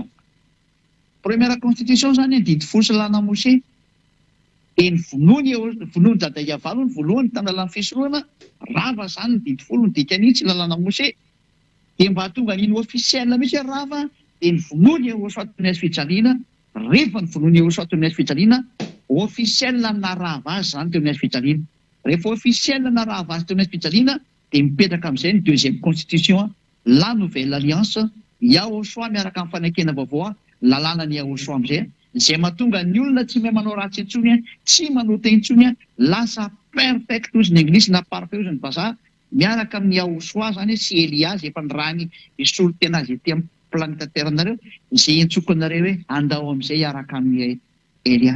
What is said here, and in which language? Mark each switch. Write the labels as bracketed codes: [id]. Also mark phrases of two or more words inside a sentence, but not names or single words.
[fr] Première constitution [mg] zany didy fosilana Mose dia ny vonoany dada Iava ny voalohany tany lalàna fisorohana rava zany ny didy folo ny dikan'itsy lalàna Mose dia mba tonga n'iny ofisiel mihitsy rava dia ny vonoany Hosoa teo amin'ny hazo fijaliana. Rehefa ny vonoany Hosoa teo amin'ny hazo fijaliana ofisiel na rava azy zany teo amin'ny hazo fijaliana. Rehefa ofisiel na rava azy teo amin'ny hazo fijaliana dia mipetraka amin'izay ny [fr] deuxième constitution, la nouvelle alliance [mg] Yahosoa miaraka amin'ny fanekena vaovao lalàna ny Yahosoa amin'izay izay mahatonga ny olona tsy mahay manao ratsy intsony tsy manao teny intsony lasa perfect ozy ny anglisy na parfait ozy ny vazaha miaraka amin'ny Yahosoa zany sy Elia izay efa nirany isolo tena azy ety amin'ny planeta terre nareo izay entsoko anareo hoe andao amin'izay araka amin'ny Elia.